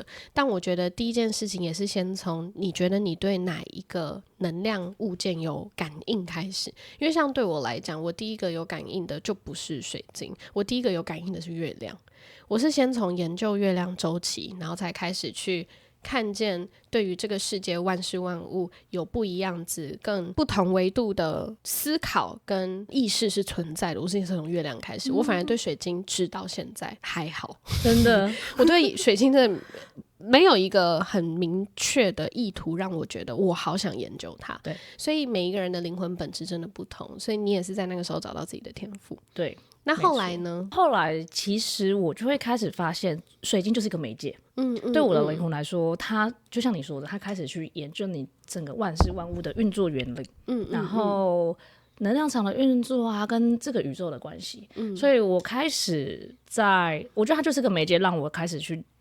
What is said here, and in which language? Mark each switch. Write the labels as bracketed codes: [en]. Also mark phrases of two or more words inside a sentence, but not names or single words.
[zh] 但我覺得第一件事情也是先從你覺得你对哪一個能量物件有感應開始。因為像對我來講，我第一個有感應的就不是水晶，我第一個有感應的是月亮。我是先從研究月亮週期，然後才開始去看見對於這個世界萬事萬物有不一樣子更不同維度的思考跟意識是存在的。我是從月亮開始，我反而对水晶直到現在還好，真的我对水晶真的沒有一個很明確的意圖讓我覺得我好想研究它。對，所以每一個人的靈魂本質真的不同，所以你也是在那個時候找到自己的天賦。对，那後來呢？後來其實我就會開始發現水晶就是一個媒介。對我的靈魂來說，它就像你說的，它開始去研究你整個萬事萬物的運作原理，然後能量場的運作啊，跟這個宇宙的關係。所以我開始我覺得它就是個媒介，讓我開始去